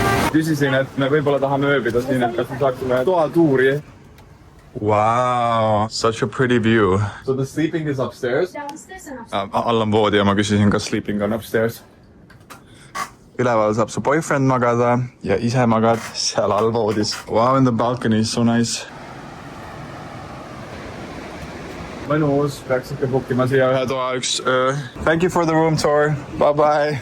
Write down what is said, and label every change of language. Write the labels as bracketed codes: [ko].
[et] küsisin, et me võib-olla tahame ööbida siin, et kas me saaksime toatuuri. [en] Wow, such a pretty view. So the sleeping is upstairs? [et] All on voodi ja ma küsisin, kas sleeping on upstairs. Üleval saab su boyfriend magada ja ise magad seal all voodis. [en] Wow, and the balcony is so nice. [et] Mõnus, peaks ikka bookima siia ühe toa üks öö. [en] Thank you for the room tour, bye bye.